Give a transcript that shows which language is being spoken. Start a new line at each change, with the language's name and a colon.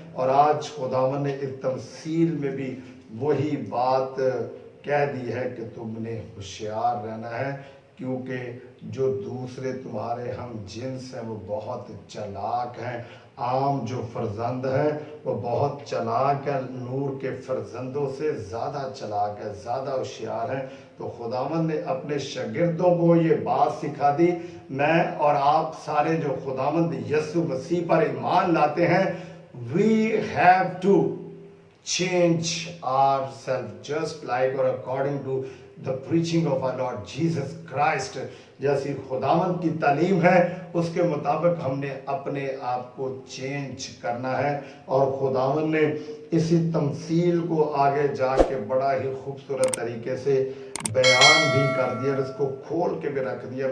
Urdu: اور آج خداوند نے اس تمثیل میں بھی وہی بات کہہ دی ہے کہ تم نے ہوشیار رہنا ہے، کیونکہ جو دوسرے تمہارے ہم جنس ہیں وہ بہت چلاک ہیں. عام جو فرزند ہیں وہ بہت چلاک ہے، نور کے فرزندوں سے زیادہ چلاک ہے، زیادہ ہوشیار ہیں. تو خداوند نے اپنے شاگردوں کو یہ بات سکھا دی. میں اور آپ سارے جو خداوند یسوع مسیح پر ایمان لاتے ہیں،
English: we have to change ourselves just like or according to the preaching of our Lord Jesus Christ.
Urdu: جیسی خداوند کی تعلیم ہے اس کے مطابق ہم نے اپنے آپ کو چینج کرنا ہے. اور خداوند نے اسی تمثیل کو آگے جا کے بڑا ہی خوبصورت طریقے سے بیان بھی کر دیا اور اس کو کھول کے بھی رکھ دیا.